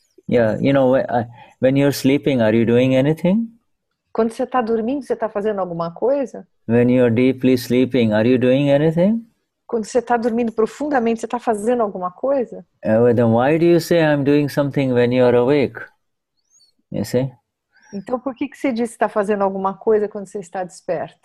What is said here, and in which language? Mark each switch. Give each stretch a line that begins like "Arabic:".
English: Yeah, when you're sleeping, are you doing anything?
Portuguese: Quando você está dormindo, você está fazendo alguma coisa?
English: When you're deeply sleeping, are you doing anything?
Portuguese: Quando você está dormindo profundamente, você está fazendo alguma coisa?
English: Then why do you say I'm doing something when you're awake? You see?
Portuguese: Então, por que você diz que está fazendo alguma coisa quando você está desperta?